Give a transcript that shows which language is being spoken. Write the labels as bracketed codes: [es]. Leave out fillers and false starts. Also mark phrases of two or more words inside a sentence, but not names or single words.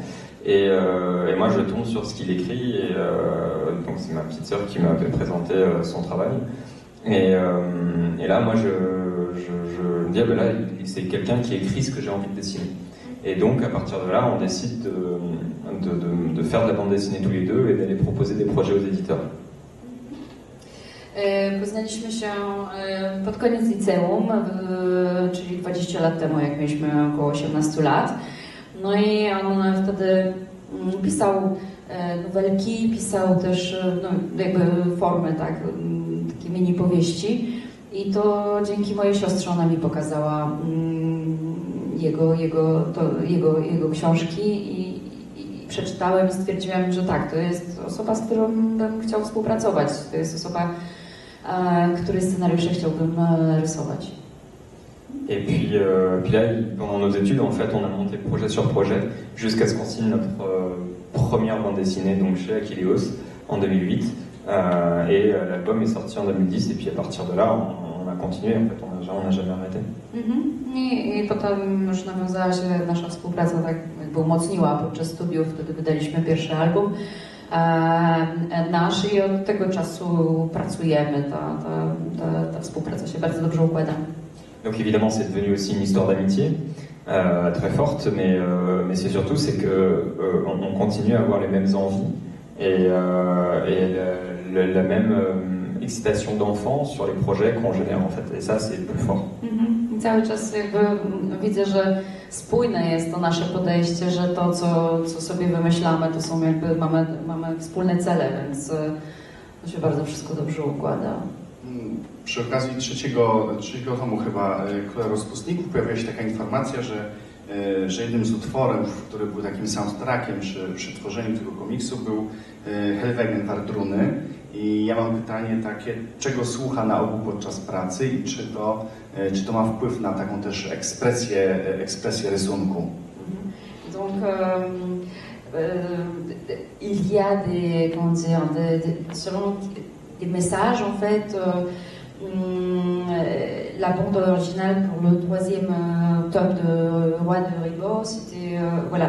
[fr] Et moi je tombe sur ce qu'il écrit et donc c'est ma petite sœur qui m'avait présenté son travail et là moi je me dis ah ben là c'est quelqu'un qui écrit ce que j'ai envie de dessiner et donc à partir de là on décide de faire de la bande dessinée tous les deux et d'aller proposer des projets aux éditeurs. [pl] Poznaliśmy się pod koniec liceum, czyli 20 lat temu, jak mieliśmy około 18 lat. No i on wtedy pisał nowelki, pisał też no, jakby formy, tak, takie mini powieści. I to dzięki mojej siostrze ona mi pokazała jego książki i przeczytałem i stwierdziłem, że tak, to jest osoba, z którą bym chciał współpracować. To jest osoba, której scenariusze chciałbym rysować. [fr] Et puis là, pendant nos études, en fait, on a monté projet sur projet jusqu'à ce qu'on signe notre première bande dessinée donc chez Achilleos en 2008. Et l'album est sorti en 2010. Et puis à partir de là, on a continué. En fait, on n'a jamais arrêté. [pl] I potem już nawiązała się nasza współpraca, tak jakby umocniła podczas studiów. Wtedy wydaliśmy pierwszy album nasz i od tego czasu pracujemy. Ta współpraca się bardzo dobrze układa. [fr] Donc évidemment, c'est devenu aussi une histoire d'amitié très forte, mais c'est surtout c'est que on continue à avoir les mêmes envies et la même excitation d'enfant sur les projets qu'on génère en fait. Et ça, c'est le plus fort. [pl] I cały czas jakby widzę, że spójne jest to nasze podejście, że to, co sobie wymyślamy, to są jakby mamy wspólne cele, więc to się bardzo wszystko dobrze układa. Przy okazji trzeciego tomu chyba Króla Rozpustników pojawiła się taka informacja, że jednym z utworów, który był takim soundtrackiem przy tworzeniu tego komiksu, był Helvegen Wardruny. I ja mam pytanie takie, czego słucha na ogół podczas pracy i czy to ma wpływ na taką też ekspresję rysunku? [fr] Donc, il y a des, comment dire, selon des messages en fait. La bande originale pour le 3e tome de Roi de Ribot, c'était voilà.